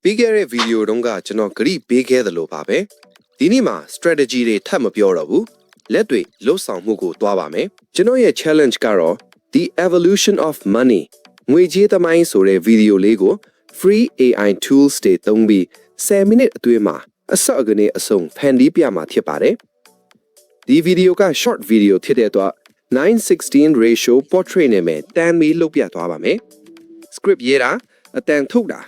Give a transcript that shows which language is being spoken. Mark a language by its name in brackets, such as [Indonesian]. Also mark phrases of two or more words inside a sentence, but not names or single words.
[Burmese] ပြီးခဲ့တဲ့ဗီဒီယိုတုန်းကကျွန်တော်ဂရိပေးခဲ့သလိုပါပဲဒီနေ့မှာ strategy တွေထပ်မပြောတော့ဘူးလက်တွေလှုပ်ဆောင်မှုကိုတွားပါမယ်ကျွန်တော်ရဲ့ challenge ကတော့ [English] the evolution of money [Burmese] ငွေကြေးသမို င်းဆိုတဲ့ဗီဒီယိုလေးကို [English] free AI tools [Burmese] တွေသုံးပြီး10မိနစ်အတွင်းမှာအစော့ကနေအဆုံးဖန်တီးပြမှာဖြစ်ပါတယ်ဒီဗီဒီယိုက [English] short video [Burmese] ဖြစ်တဲ့အတွက် 9:16 [English] ratio portrait [Burmese] နဲ့ပဲတန်းပြီးလုပ်ပြသွားပါမယ် script ရေးတာအတန်ထုတ်တာ